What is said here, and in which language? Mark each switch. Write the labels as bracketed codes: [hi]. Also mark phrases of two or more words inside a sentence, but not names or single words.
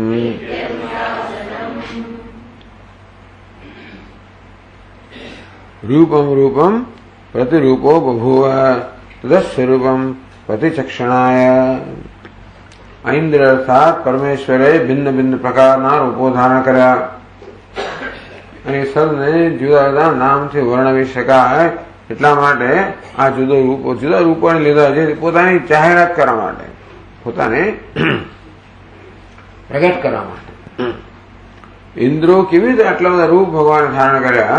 [sa] रूपं रूपं प्रतिरूपो बभूव तदस्वरूपं प्रतिचक्षणाय। [gu] ઇન્દ્ર અર્થાત પરમેશ્વરે ભિન્ન ભિન્ન પ્રકારના રૂપો ધારણ કર્યા અને સૌને જુદા જુદા નામથી વર્ણવી શકાય એટલા માટે આ જુદા રૂપોને લીધા છે પોતાની જાહેરાત કરવા માટે, પોતાને પ્રગટ કરવા માટે। ઇન્દ્રો કેવી રીતે આટલા બધા રૂપ ભગવાને ધારણ કર્યા?